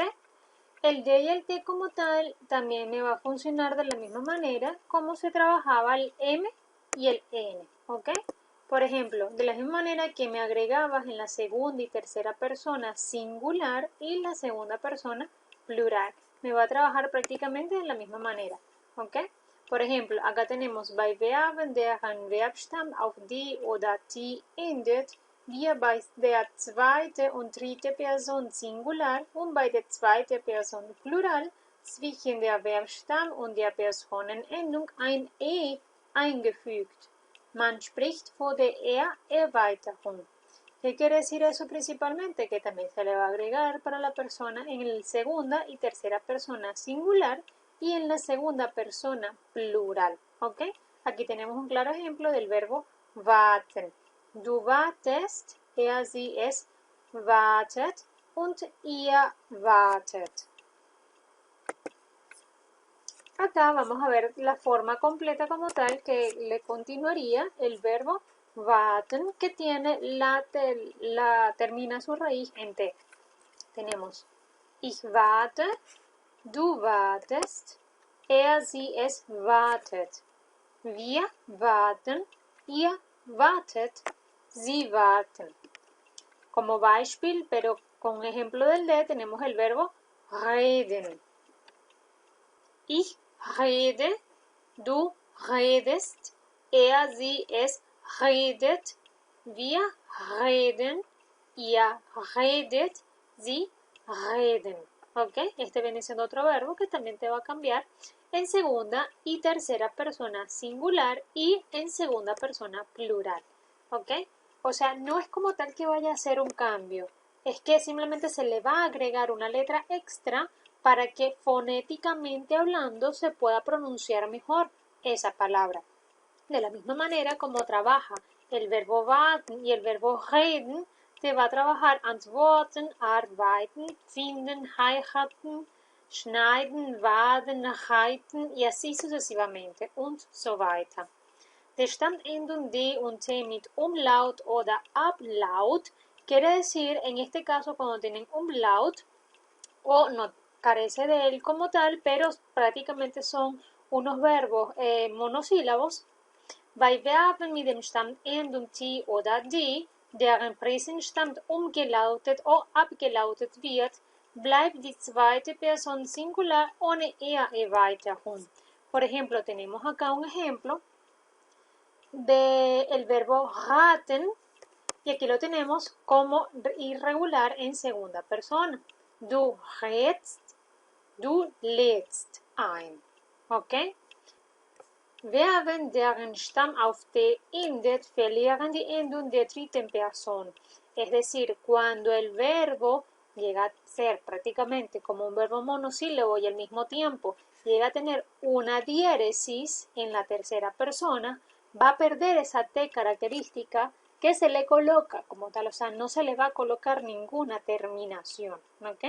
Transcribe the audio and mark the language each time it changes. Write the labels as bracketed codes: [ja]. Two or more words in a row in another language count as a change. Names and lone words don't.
[es] El D y el T como tal también me va a funcionar de la misma manera como se trabajaba el M y el N, ¿ok? Por ejemplo, de la misma manera que me agregabas en la segunda y tercera persona singular y la segunda persona plural. Me va a trabajar prácticamente de la misma manera, ¿ok? Por ejemplo, acá tenemos [de] bei Verben, deren Verbstamm auf die oder die endet, wir bei der zweiten und dritten Person Singular und bei der zweiten Person Plural zwischen der Verbstamm und der Personenendung ein E eingefügt. Man spricht von der Erweiterung. [es] ¿Qué quiere decir eso principalmente? Que también se le va a agregar para la persona en la segunda y tercera persona singular y en la segunda persona plural. ¿Ok? Aquí tenemos un claro ejemplo del verbo warten. [de] Du wartest, sie es wartet und ihr wartet. [es] Acá vamos a ver la forma completa como tal que le continuaría el verbo warten, que tiene termina su raíz en T. Tenemos [de] ich warte, du wartest, sie es wartet. Wir warten, ihr wartet, sie warten. [es] Como Beispiel, pero con ejemplo del D, tenemos el verbo reden. [de] Ich rede, du redest, sie es redet, wir reden, ihr redet, sie reden. [es] ¿Ok? Este viene siendo otro verbo que también te va a cambiar en segunda y tercera persona singular y en segunda persona plural. ¿Ok? O sea, no es como tal que vaya a hacer un cambio, es que simplemente se le va a agregar una letra extra para que fonéticamente hablando se pueda pronunciar mejor esa palabra. De la misma manera como trabaja el verbo warten y el verbo reden, se va a trabajar [de] antworten, arbeiten, finden, heiraten, schneiden, waden, reiten [es] y así sucesivamente [de] und so weiter. Der Stammendung D und T mit Umlaut oder Ablaut [es] quiere decir, en este caso, cuando tienen Umlaut, o no carece de él como tal, pero prácticamente son unos verbos monosílabos. [de] Bei Verben mit dem Stammendung T oder D, deren Präsensstamm umgelautet oder abgelautet wird, bleibt die zweite Person Singular ohne Erweiterung. [es] Por ejemplo, tenemos acá un ejemplo del verbo raten, y aquí lo tenemos como irregular en segunda persona. [de] Du rätst, du lädst ein. ¿Ok? Verben, deren Stamm auf D endet, verlieren die Endung der dritten Person. [es] Es decir, cuando el verbo llega a ser prácticamente como un verbo monosílabo y al mismo tiempo llega a tener una diéresis en la tercera persona, va a perder esa T característica que se le coloca como tal, o sea, no se le va a colocar ninguna terminación, ¿ok?